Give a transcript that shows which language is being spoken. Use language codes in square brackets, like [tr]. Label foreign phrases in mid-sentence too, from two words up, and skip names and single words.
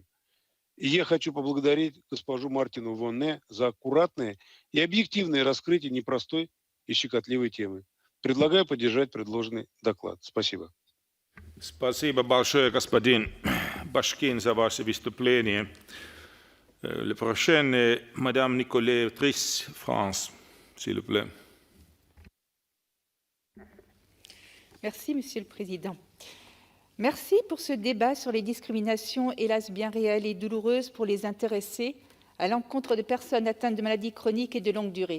[ru] И я хочу поблагодарить госпожу Мартину Вонне за аккуратное и объективное раскрытие непростой и щекотливой темы. Предлагаю поддержать предложенный доклад. Спасибо. Спасибо большое, господин Башкин, за ваше выступление. [fr] Le prochain est Madame Nicolette Triss, France, s'il vous plaît. Merci, Monsieur le Président. Merci pour ce débat sur les discriminations, hélas bien réelles et douloureuses pour les intéressés, à l'encontre de personnes atteintes de maladies chroniques et de longue durée.